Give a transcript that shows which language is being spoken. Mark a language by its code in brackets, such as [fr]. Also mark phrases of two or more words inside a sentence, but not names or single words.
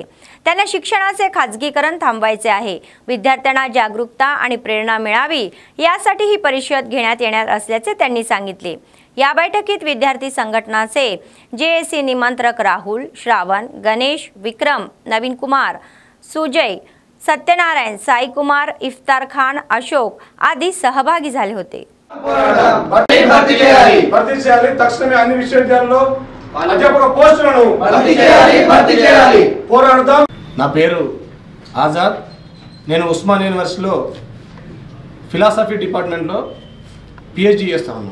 [mr] त्यांना शिक्षणाचे खाजगीकरण थांबवायचे आहे. विद्यार्थ्यांना जागरूकता आणि प्रेरणा मिळावी यासाठी ही परिषद घेण्यात येणार असल्याचे त्यांनी सांगितले. या बैठकीत विद्यार्थी संघटनाचे JAC निमंत्रक राहुल, श्रावण, गणेश, विक्रम, नवीन कुमार, सुजय, सत्यनारायण, साई कुमार, इफ्तार खान, अशोक आदि सहभागी झाले होते. [te] తక్షణమే అన్ని విశ్వవిద్యాలయాల్లో అధ్యాపక పోస్టులను భర్తీ చేయాలి. పోరాడదాం. నా పేరు ఆజాద్. నేను ఉస్మాన్ యూనివర్సిటీలో ఫిలాసఫీ డిపార్ట్మెంట్లో PhD చేస్తా ఉన్నాను.